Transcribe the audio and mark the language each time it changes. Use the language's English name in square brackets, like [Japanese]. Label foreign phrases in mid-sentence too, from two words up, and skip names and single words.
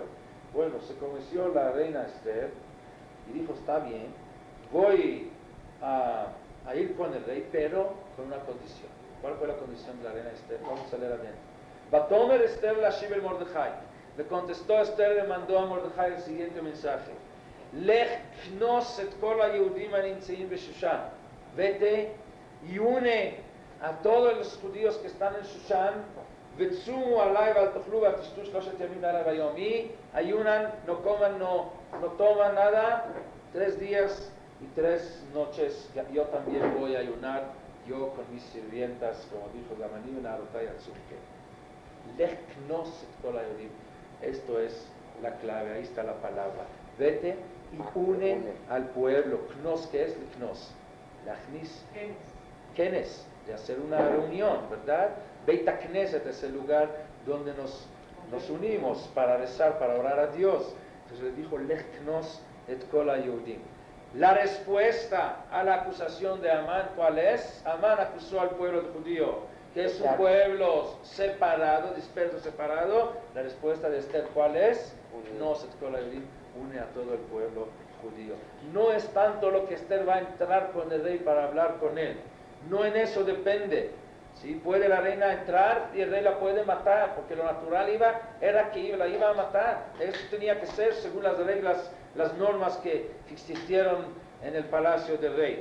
[Spanish] Bueno, se convenció la reina Esther y dijo, está bien, voy a ir con el rey, pero con una condición. ¿Cuál fue la condición de la reina Esther? Vamos a leer adentro. [Hebrew] ותאמר אסתר להשיב אל מרדכי. [Spanish] Le contestó Esther, le mandó a Mordejai el siguiente mensaje. [Hebrew] לך כנוס את כל היהודים הנמצאים בשושן. [Spanish] Vete y une a todos los judíos que están en Shushan. [Hebrew] ועצומו עלי ואל תאכלו ואל תשתו שלושת ימים לילה ויום. [Spanish] Y ayunan, no coman, no toman nada. 3 días y 3 noches. Yo también voy a ayunar, yo con mis sirvientas, como dijo Gamanim, [Hebrew] נערותי אצום כן. לך כנוס את כל היהודים. [Spanish] Esto es la clave, ahí está la palabra. Vete y une al pueblo. Knos, ¿qué es knos? [Hebrew] להכניס. כנס, [Spanish] de hacer una reunión, ¿verdad? [Hebrew] בית הכנסת [Spanish] es el lugar donde nos unimos para rezar, para orar a Dios. Entonces le dijo, [Hebrew] לך כנוס את כל היהודים. [Spanish] La respuesta a la acusación de Amán, ¿cuál es? Amán acusó al pueblo judío, que es un pueblo separado, disperso, separado. La respuesta de Esther, ¿cuál es? [Hebrew] כנוס את כל היהודים, [Spanish] une a todo el pueblo judío. No es tanto lo que Esther va a entrar con el rey para hablar con él. No en eso depende. ¿Sí? Puede la reina entrar y el rey la puede matar, porque lo natural era que la iba a matar. Eso tenía que ser según las reglas, las normas que existieron en el palacio del rey.